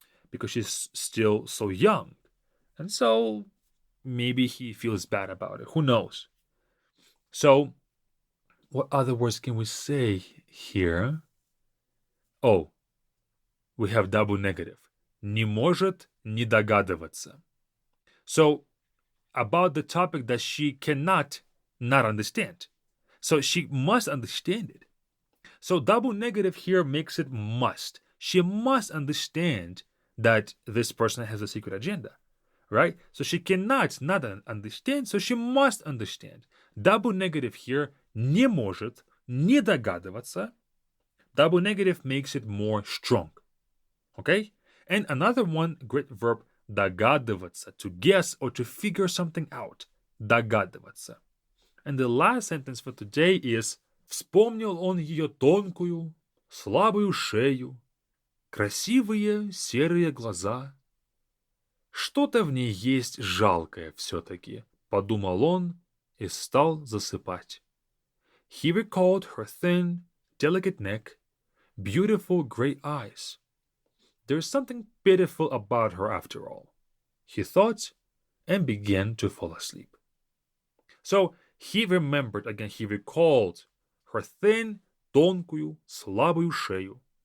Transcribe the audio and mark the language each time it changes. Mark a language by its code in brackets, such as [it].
[en] Because she's still so young. And so maybe he feels bad about it. Who knows? So, what other words can we say here? Oh, we have double negative. [ru] Не может не догадываться. [en] So, about the topic that she cannot not understand. So, she must understand it. So, double negative here makes it must. She must understand that this person has a secret agenda. Right? So she cannot not understand, so she must understand. Double negative here [ru] не может, не догадываться, [en] double negative makes it more strong. Okay? And another one great verb, догадываться, to guess or to figure something out. [ru] Догадываться. [en] And the last sentence for today is [ru] вспомнил он ее тонкую, слабую шею, красивые серые глаза. Что-то в ней есть жалкое все-таки, подумал он и стал засыпать. [en] He recalled her thin, delicate neck, beautiful gray eyes. There's something pitiful about her after all, he thought, and began to fall asleep. So he remembered, again, he recalled her thin, [ru] тонкую, слабую шею.